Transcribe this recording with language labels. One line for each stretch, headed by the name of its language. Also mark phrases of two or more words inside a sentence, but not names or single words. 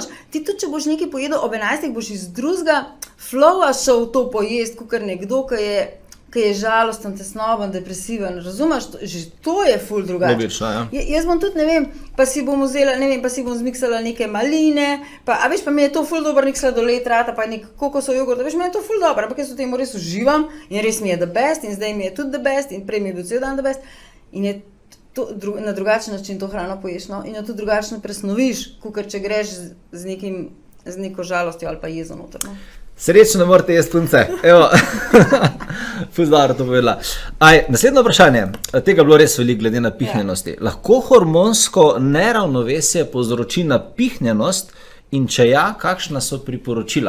Slovenian: Ti tudi, če boš nekaj pojedel ob 11, boš iz drugega flowa šel to pojest, kot nekdo, ki je žalosten, tesnoben, depresiven, razumeš? Že to je ful drugače. Logično, ja. Jaz bom tudi, ne vem, pa si bom vzela, ne vem, pa si bom zmiksala neke maline, pa veš, pa mi je to ful dobro, nek sladoled rata, pa nek kokosov jogurt, veš, mi je to ful dobro, ampak jaz v tem res uživam in res mi je
English: the best
Slovenian: in zdaj mi je tudi
English: the best
Slovenian: in prej mi je bil cel dan
English: the best
Slovenian: in je to, na drugačen način to hrano poješ, no, in jo tudi drugačno presnoviš, kakor če greš z neko žalostjo ali pa jezo noter, no. Srečno morate jesti punce. Evo. Fuzdaro to povedala. Naslednje vprašanje. Tega bilo res veliko glede napihnjenosti. Lahko hormonsko neravnovesje povzroči napihnjenost in če ja, kakšna so priporočila?